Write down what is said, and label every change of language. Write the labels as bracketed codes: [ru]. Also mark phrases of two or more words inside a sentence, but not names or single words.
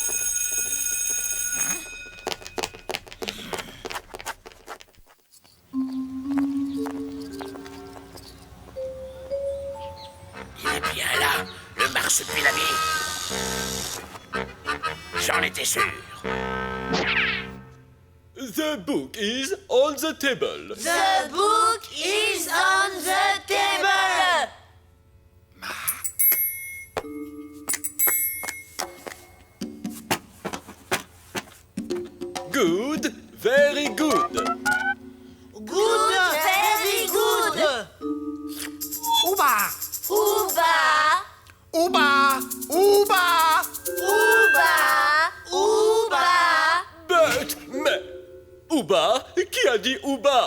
[fr] Il est bien là, le marsupilami. J'en étais sûr. [en] The book is on the table. The book is on the table. Good, very good. Good, very good. Ouba! Ouba, Ouba! Ouba! ouba, ouba, [fr] Mais, Ouba, qui a dit Ouba?